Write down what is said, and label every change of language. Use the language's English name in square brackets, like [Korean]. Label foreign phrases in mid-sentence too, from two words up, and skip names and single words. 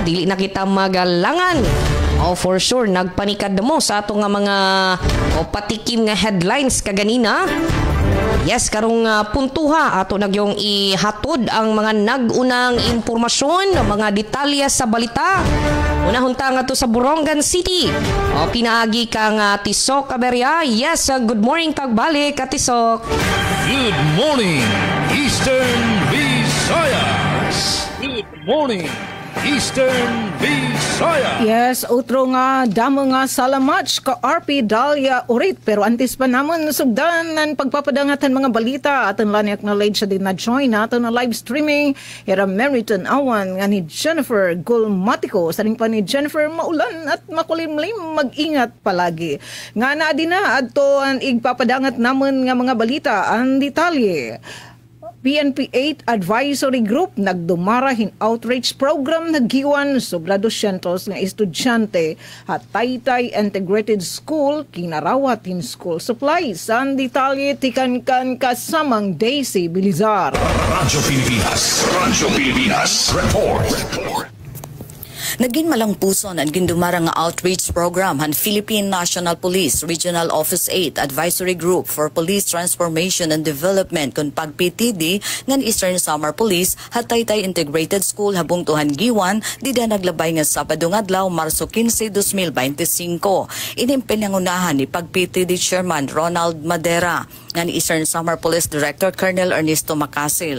[Cebuano] Dili na kita magalangan. [English] For sure, [Cebuano] nagpanikad mo sa ato nga mga patikim nga headlines kaganina. Yes, karong puntuha ato nagyong ihatod ang mga nagunang impormasyon, mga detalye sa balita. Unahon ta nga to sa Borongan City. Pinaagi kang Tisok Aberia. [Waray] Yes, [English] good morning [Waray] kagbalik Tisok. [English] Good morning, Eastern Visayas! Good morning, Eastern Visayas! [Waray] Yes, outro nga, damo nga salamat ka RP Dalia urit. Pero antes pa naman sugdan ng pagpapadangatan mga balita aton lang acknowledge sa din na join natin na live streaming era Meriton Awan nga ni Jennifer Gulmatico. [Filipino] Saring pa ni Jennifer maulan at makulimlim, mag-ingat palagi. [Waray] Nga na din na adto ang igpapadangat naman nga mga balita ang detalye. PNP 8 Advisory Group nagdumara hin outreach program naggiwan sobra 200 nga estudyante at Taytay Integrated School kinarawat hin school supplies. Ang detalye tikan-kan kasamang Daisy Bilizar. Radyo Pilipinas Report. Naging malangpuson ang gindumara nga outreach program han Philippine National Police Regional Office 8 Advisory Group for Police Transformation and Development kun pag-PTD ngan Eastern Samar Police Hataytay Integrated School habung tuhan giwan dida naglabay nga Sabado nga adlaw Marso 15, 2025. Inimpenangunahan ni pag-PTD Chairman Ronald Madera ngan Eastern Samar Police Director Colonel Ernesto Macasil.